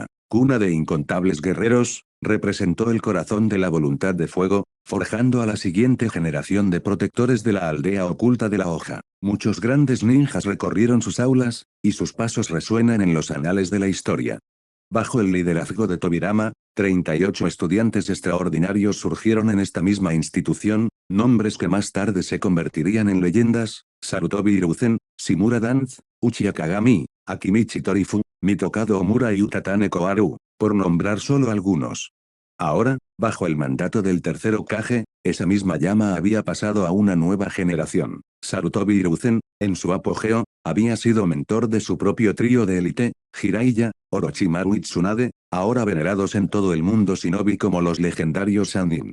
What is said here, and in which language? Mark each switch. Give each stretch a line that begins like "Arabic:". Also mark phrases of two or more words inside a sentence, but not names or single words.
Spanish: Cuna de incontables guerreros, representó el corazón de la voluntad de fuego, forjando a la siguiente generación de protectores de la aldea oculta de la hoja. Muchos grandes ninjas recorrieron sus aulas, y sus pasos resuenan en los anales de la historia. Bajo el liderazgo de Tobirama, 38 estudiantes extraordinarios surgieron en esta misma institución, nombres que más tarde se convertirían en leyendas: Sarutobi Hiruzen, Shimura Danz, Uchiha Kagami, Akimichi Torifu, Mitokado Omura y Utatane Koharu, por nombrar solo algunos. Ahora, bajo el mandato del tercer Hokage, esa misma llama había pasado a una nueva generación. Sarutobi Hiruzen, en su apogeo, había sido mentor de su propio trío de élite, Jiraiya, Orochimaru y Tsunade, ahora venerados en todo el mundo shinobi como los legendarios Sannin.